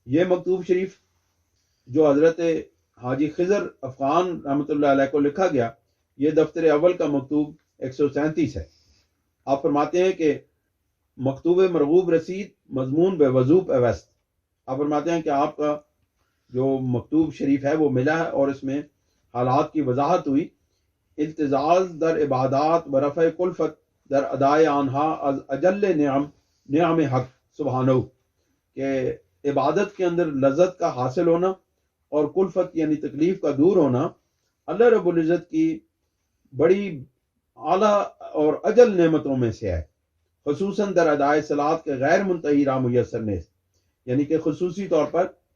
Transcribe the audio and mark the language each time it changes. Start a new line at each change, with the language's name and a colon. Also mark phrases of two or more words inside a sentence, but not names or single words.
Urdu: یہ مکتوب شریف جو حضرت حاجی خضر افغان رحمۃ اللہ علیہ کو لکھا گیا، یہ دفتر اول کا مکتوب 137 ہے۔ آپ فرماتے ہیں کہ
Persian: مکتوب مرغوب رسید مضمون بے وضو پیوست۔
Urdu: آپ فرماتے ہیں کہ آپ کا جو مکتوب شریف ہے وہ ملا ہے اور اس میں حالات کی وضاحت ہوئی۔
Persian: التزاز در عبادات و رفع کلفت در ادائے آنہا از اجل نعم حق سبحانہ،
Urdu: کہ عبادت کے اندر لذت کا حاصل ہونا اور کلفت یعنی تکلیف کا دور ہونا اللہ رب العزت کی بڑی اعلیٰ اور اجل نعمتوں میں سے ہے، خصوصاً
Persian: در ادائے صلات کے غیر منتہی راہ میسر نے،
Urdu: یعنی کہ خصوصی طور پر